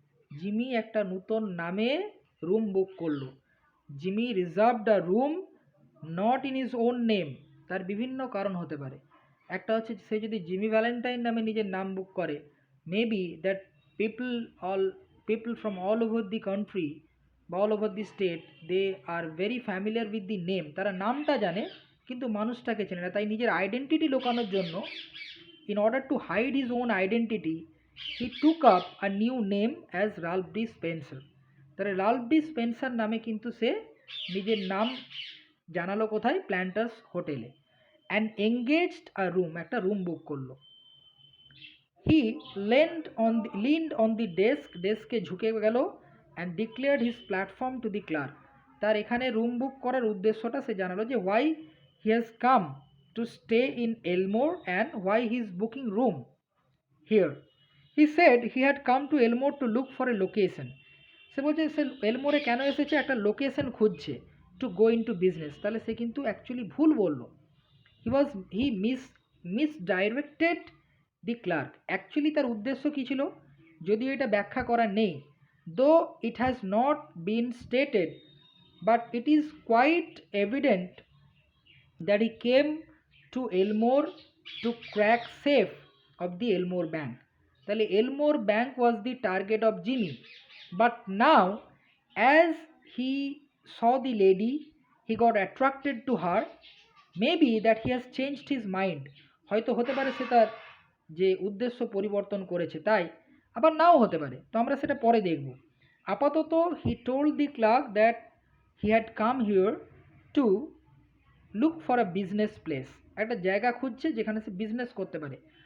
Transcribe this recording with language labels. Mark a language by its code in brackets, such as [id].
[bn] Jimmy একটা নতুন নামে রুম বুক করলো। [en] Jimmy reserved a room not in his own name, [bn] তার বিভিন্ন কারণ হতে পারে। একটা হচ্ছে সে যদি জিমি ভ্যালেন্টাইন নামে নিজের নাম বুক করে, [en] maybe that people all people from all over the country বা all over the state, they are very familiar with the name, [bn] তারা নামটা জানে কিন্তু মানুষটাকে চেনে না। তাই নিজের আইডেন্টিটি লুকানোর জন্য, [en] in order to hide his own identity, he took up a new name as Ralph D. Spencer. [bn] তাহলে রাল্ফ ডি স্পেন্সার নামে কিন্তু সে নিজের নাম জানালো কোথায়? প্ল্যান্টার্স হোটেলে। [en] and engaged a room, [bn] একটা রুম বুক করলো। [en] he leaned on the ডেস্কে [bn] ঝুঁকে গেল [en] And declared his platform to the clerk. [bn] তার এখানে রুম বুক করার উদ্দেশ্যটা সে জানালো যে [en] Why he has come to stay in Elmore and why he is booking room here. He said he had come to Elmore to look for a location. [bn] সে বলছে সে এলমোরে কেন এসেছে? একটা লোকেশন খুঁজছে, [en] To go into business. [bn] তাহলে সে কিন্তু actually ভুল বললো। [en] He was he misdirected the clerk. [bn] Actually তার উদ্দেশ্য কী ছিল যদিও এটা ব্যাখ্যা করা নেই, [en] Though it has not been stated, but it is quite evident that he came to Elmore to crack safe of the Elmore Bank. তাহলে Elmore Bank was the target of Jimmy. But now, as he saw the lady, he got attracted to her. Maybe that he has changed his mind. [bn] হয়তো হতে পারে সে তার যে উদ্দেশ্য পরিবর্তন করেছে, তাই আবার নাও হতে পারে, তো আমরা সেটা পরে দেখব। [en] আপাতত he told the clerk that he had come here to look for a business place, [bn] একটা জায়গা খুঁজছে যেখানে সে বিজনেস করতে পারে।